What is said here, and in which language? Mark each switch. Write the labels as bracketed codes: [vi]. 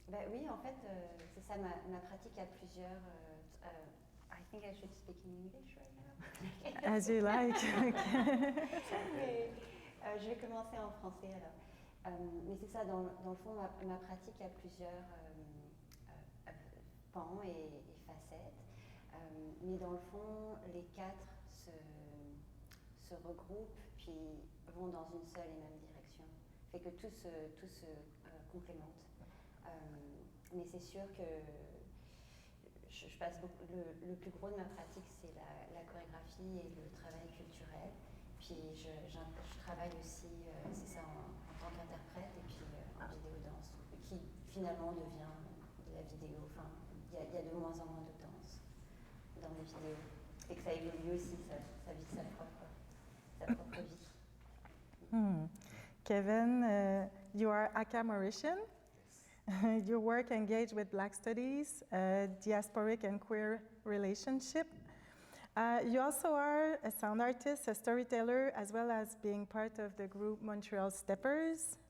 [fr] Oui, en fait, c'est ça, ma pratique à plusieurs... [en] I think I should speak in English right now. As you like. [fr] Je vais commencer en français alors. Mais c'est ça, dans le fond, ma pratique a plusieurs pans et facettes. Mais dans le fond, les quatre se regroupent puis vont dans une seule et même direction. Fait que tout se complémente. Mais c'est sûr que je passe beaucoup, le plus gros de ma pratique, c'est la chorégraphie et le travail culturel. Puis je travaille aussi, c'est ça, en tant qu'interprète et puis en vidéo-danse, qui finalement devient de la vidéo. Enfin, il y a de moins en moins de danse dans les vidéos. Et que ça évolue aussi, ça vit sa propre vie. [en] Kevin, you are a Mauritian. Your work engaged with Black studies, diasporic and queer relationship. You also are a sound artist, a storyteller, as well as being part of the group Montreal Steppers.